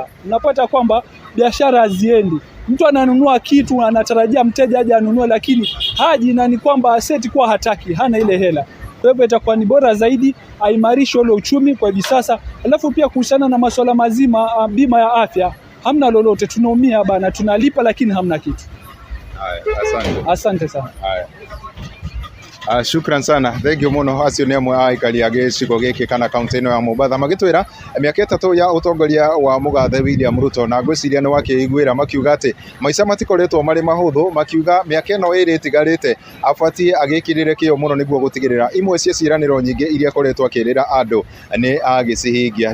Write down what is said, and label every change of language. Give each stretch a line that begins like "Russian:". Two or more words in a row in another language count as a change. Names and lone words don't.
Swahili: Unapata kwamba biashara haziendi, mtu ananunua kitu anatarajia mteja aje anunue, lakini haji, na ni kwamba aseti kwa hataki, hana ile hela. Kwa hivyo itakuwa ni bora zaidi aimarishe ule uchumi kwa hivi sasa. Alafu pia kuhusiana na masuala mazima bima ya afya, hamna lolote, tunaumia bana, tunalipa lakini hamna kitu. Asante sana. Shukran sana.
Kikuyu: Thengio muno. Acio ni amwe aikari a gicigo giki kana kaunti ino ya Mombatha magitwira miaka 3 ya utongoria wa Mugathe William Ruto, na ngwiciria ni wakiiguira makiuga ati maica matikoretwo mari mahuthu, makiuga miaka ino iri itigarite abatie agikirire kio muno niguo gutigirira imwe cia ciraniro nyingi iria koretwo akirira andu ni agicihingia.